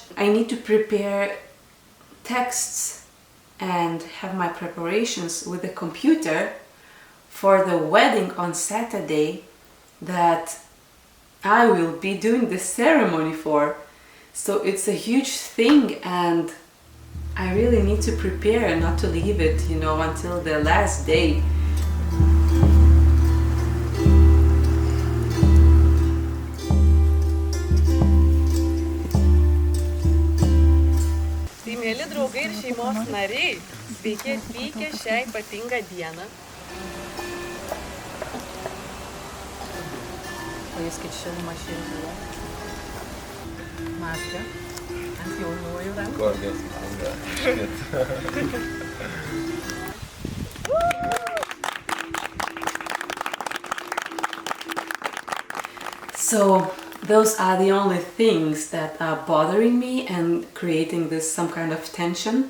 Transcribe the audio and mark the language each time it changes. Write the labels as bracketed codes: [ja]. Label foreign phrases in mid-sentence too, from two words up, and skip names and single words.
[en] I need to prepare texts and have my preparations with the computer for the wedding on Saturday that I will be doing the ceremony for. So it's a huge thing, and I really need to prepare not to leave it, you know, until the last day. [lt] Tai mėly draugai ir šeimos nariai, sveiki atvykę šią ypatingą dieną. Pajuskit šilumą širdyje. Maskę ant jaunųjų rankų. [en] Gorgeous. So those are the only things that are bothering me and creating this some kind of tension.